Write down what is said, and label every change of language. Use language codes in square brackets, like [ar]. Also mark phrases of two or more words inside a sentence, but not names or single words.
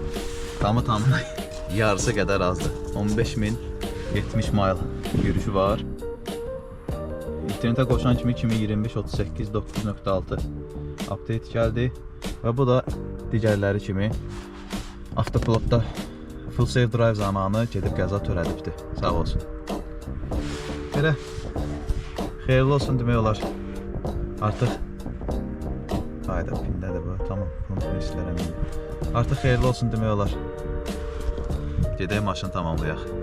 [az] Tamı yarısı qədər azdır. 15 min 70 mayl yürüyüşü var. İnternetə qoşan kimi 2025-38-9.6 update gəldi və bu da digərləri kimi avtopilotda [en] full safe drive [az] zamanı gedib qəza törədibdir. Sağ olsun. Belə xeyirli olsun demək olar. Artıq hayda pindədir bu. Tamam, bunu istəyirəm. Artıq xeyirli olsun demək olar. Gedək maşını tamamlayaq.